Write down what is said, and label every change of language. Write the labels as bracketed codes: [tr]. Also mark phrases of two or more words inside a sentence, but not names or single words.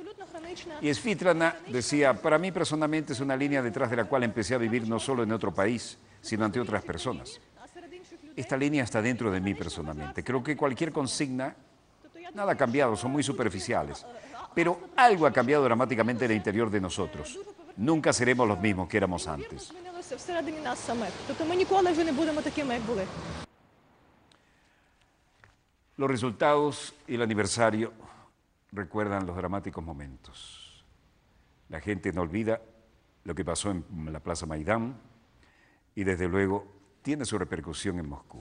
[es] Y Svitlana decía, para mí personalmente es una línea detrás de la cual empecé a vivir no solo en otro país, sino ante otras personas. Esta línea está dentro de mí personalmente. Creo que cualquier consigna, nada ha cambiado, son muy superficiales. Pero algo ha cambiado dramáticamente en el interior de nosotros. Nunca seremos los mismos que éramos antes. [uk] змінилося всередині нас самих. Тобто ми ніколи вже не будемо такими, як були. [es] Los resultados y el aniversario recuerdan los dramáticos momentos. La gente no olvida lo que pasó en la Plaza Maidán y desde luego tiene su repercusión en Moscú.